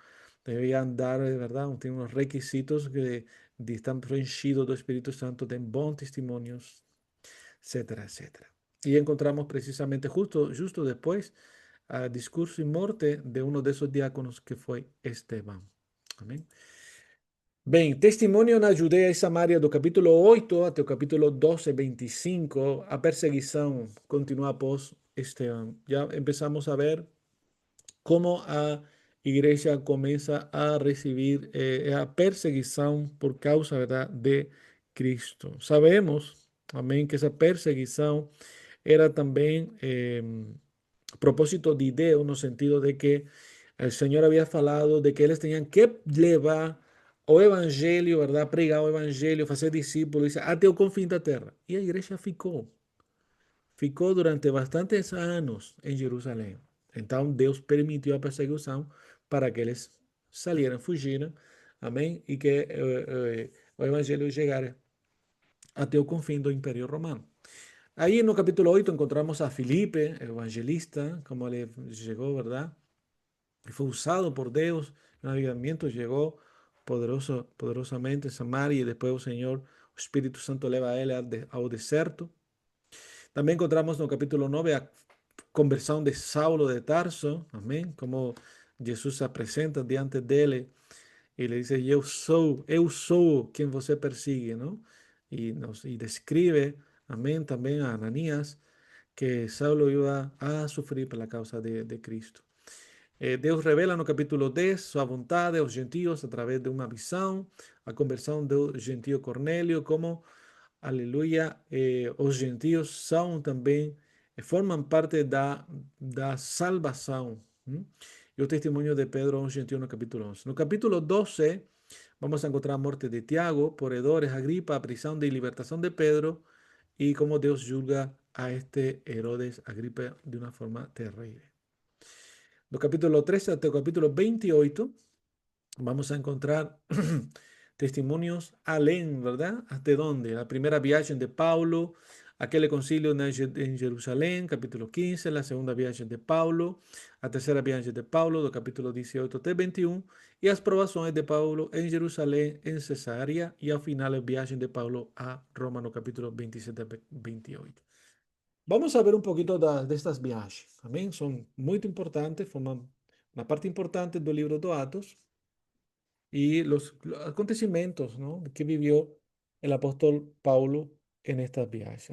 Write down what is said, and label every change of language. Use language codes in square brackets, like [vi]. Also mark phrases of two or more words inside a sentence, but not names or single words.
[es] Debían dar, ¿verdad?, tienen unos requisitos que están preenchidos del Espíritu Santo, de buen testimonios, etcétera, etcétera. Y encontramos precisamente justo después al discurso y muerte de uno de esos diáconos que fue Esteban. Amén. [pt] Bem, testemunho na Judéia e Samaria do capítulo 8 até o capítulo 12, 25, a perseguição continua após Esteban. Já empezamos a ver como a igreja começa a receber a perseguição por causa, ¿verdad?, de Cristo. Sabemos, amém, que essa perseguição era também propósito de Deus, no sentido de que [es] el Señor había [pt] falado de que eles tenían que levar o evangelho, ¿verdad? Pregar o evangelho, fazer discípulos até o confim da terra. E a igreja ficou durante bastantes anos em Jerusalém. Então Deus permitiu a perseguição para que eles [es] salieran, fugiran, [pt] amém? E que o evangelho chegara até o confim do Império Romano. [es] Ahí en el capítulo 8 encontramos a Filipe, el evangelista, como le llegó, ¿verdad? Y fue usado por Dios, el avivamiento llegó poderosamente en Samaria y después el Señor, el Espíritu Santo eleva a él al desierto. También encontramos en el capítulo 9 a conversión de Saulo de Tarso, amén, como Jesús se presenta [pt] diante dele [es] y le dice, [pt] eu sou quien você persigue, ¿no? [es] Y describe, amén, también a Ananías, que Saulo iba a sufrir por la causa de Cristo. [pt] Deus revela no capítulo 10 sua vontade aos gentios a través de uma visão, a conversão do gentio Cornélio, como, aleluia, os gentios são também, formam parte da salvação. E o testemunho de Pedro aos gentios no capítulo 11. No capítulo [es] 12, Vamos a encontrar muerte de Tiago, Poredores, Agripa, prisión de libertación de Pedro y cómo Dios juzga a este Herodes Agripa de una forma terrible. [pt] Do capítulo 13 até o capítulo 28, [es] vamos a encontrar testimonios [pt] além, [es] ¿verdad? ¿Hasta dónde? La primera viaje de Paulo, aquel concilio en Jerusalén, capítulo 15, la segunda viaje de Paulo, a tercera viaje de Paulo, [pt] do capítulo 18 até 21, [es] y las provaciones de Paulo en Jerusalén, en Cesarea, y al final el viaje de Paulo a Roma, [pt] no capítulo [es] 27 a 28. Vamos a ver un poquito de estas viajes. Amén. Son muy importantes, forman una parte importante del libro de Atos y los acontecimientos, ¿no?, que vivió el apóstol Paulo en estas viajes.